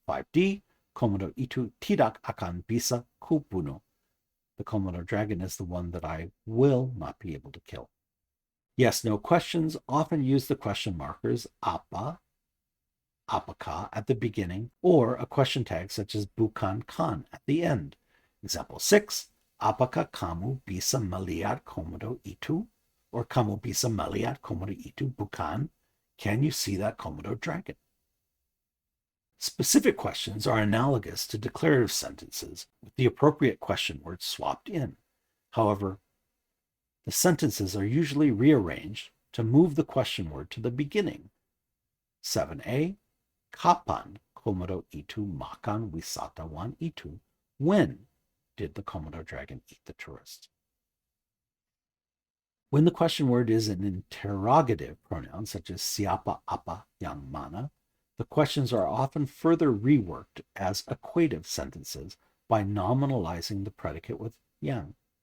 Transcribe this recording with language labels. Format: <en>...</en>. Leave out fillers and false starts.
<id>5d, Komodo itu tidak akan bisa kubunuh.</id> <en>The Komodo dragon is the one that I will not be able to kill. Yes, no questions often use the question markers apa, apakah at the beginning, or a question tag such as bukan kan at the end. Example 6,</en> <id>apakah kamu bisa melihat Komodo itu? Or kamu bisa melihat Komodo itu bukan?</id> <en>Can you see that Komodo dragon? Specific questions are analogous to declarative sentences with the appropriate question words swapped in. However, the sentences are usually rearranged to move the question word to the beginning.</en> <id>7a, kapan Komodo itu makan wisatawan itu?</id> <en>When did the Komodo dragon eat the tourist? When the question word is an interrogative pronoun, such as siapa, apa, yang mana, the questions are often further reworked as equative sentences by nominalizing the predicate with yang.</en>